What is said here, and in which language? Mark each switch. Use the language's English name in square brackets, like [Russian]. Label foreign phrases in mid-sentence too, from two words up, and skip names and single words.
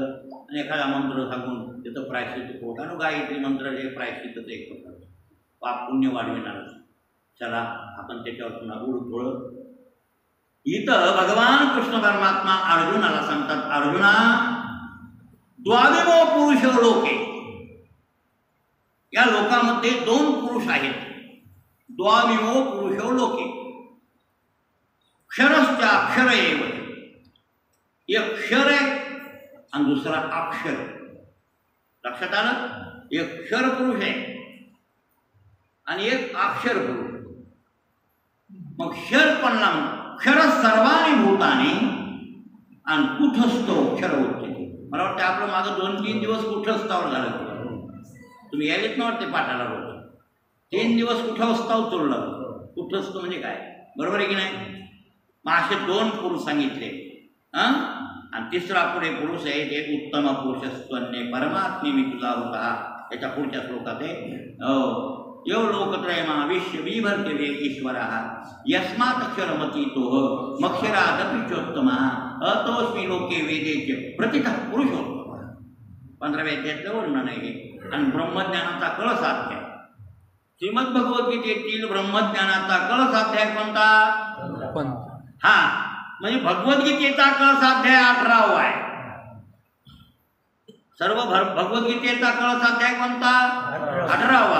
[Marathi] आणि एखादा मंत्र सांगून त्याचं प्रायश्चित्त होतं. गायत्री मंत्र हे प्रायश्चित्तचं एक होतं, पाप पुण्य वाढविणार. चला आपण त्याच्यावर पुन्हा थोडं. इथं भगवान कृष्ण परमात्मा अर्जुनाला सांगतात, अर्जुना [Sanskrit] द्वाविमो पुरुष लोके, [Marathi] या लोकामध्ये 2 पुरुष आहेत. [Sanskrit] द्वाविमो पुरुष लोके, क्षरश्च अक्षर एव. [Marathi] एक क्षर आहे आणि दुसरा अक्षर. लक्षात आलं, एक क्षर पुरुष आहे आणि एक अक्षर पुरुष. मग क्षर पडला, [Sanskrit] क्षर सर्वानी भूतानी [Marathi] आणि [Sanskrit] कुठस्थो क्षर उच्यते. [Marathi] मला वाटतं आपलं माझं 2-3 दिवस कुठस्थावर झालं. तुम्ही यायलेत ना वाटते पाठाला रोज. 3 दिवस कुठस्थावर चोरलं. कुठस्थ म्हणजे काय, बरोबर आहे की नाही. मग असे 2 पुरुष सांगितले. आणि तिसरा पुढे पुरुष आहे ते [Sanskrit] उत्तम पुरुषस्त्वन्ये परमात्मे [Marathi] मी तुझा होता. त्याच्या पुढच्या श्लोकात आहे [Sanskrit] यो लोकत्रयमा विश्व विभर्ते ईश्वर यस्मात् अक्षरमतीतो मक्षरादपि चोत्तमा अतोस्मी लोके वेदेचे प्रतितः पुरुषोत्तम. [Marathi] 15व्या अध्यायातलं वर्णन आहे. आणि ब्रह्मज्ञानाचा कळसाध्याय, श्रीमद्भगवद्गीतेतील ब्रह्मज्ञानाचा कळसाध्याय कोणता. हा म्हणजे भगवद्गीतेचा कळसाध्याय 18वा आहे. सर्व भगवद्गीतेचा कळसाध्याय कोणता, 18वा.